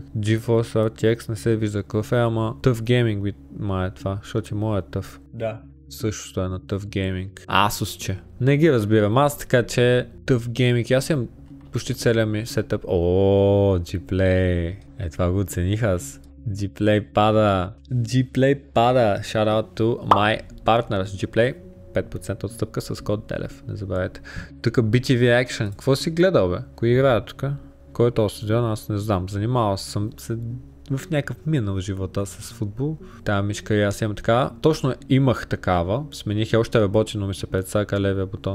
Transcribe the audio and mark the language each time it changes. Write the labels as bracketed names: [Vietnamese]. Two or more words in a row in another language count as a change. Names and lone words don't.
[Bulgarian] GeForce RTX не се вижда какъв е, ама Tough Gaming ма е това, защото и моят е Tough. Да. Същото е на Tough Gaming. Asus, че. Не ги разбирам аз, така че Tough Gaming, аз имам почти целият ми сетъп. G-Play. Това го оцених аз. G-Play пада. G-Play пада. [English] Shout out to my partners. [Bulgarian] G-Play 5% отстъпка с код Делев. Не забравяйте. Тук BTV Action. Какво си гледал, бе? Кои играя тук? Кой е този стадион? Аз не знам. Занимавал съм се в някакъв минал живота с футбол. Тая мишка и аз имам така. Точно имах такава. Смених я, още работи, но ми се прецака левия бутон.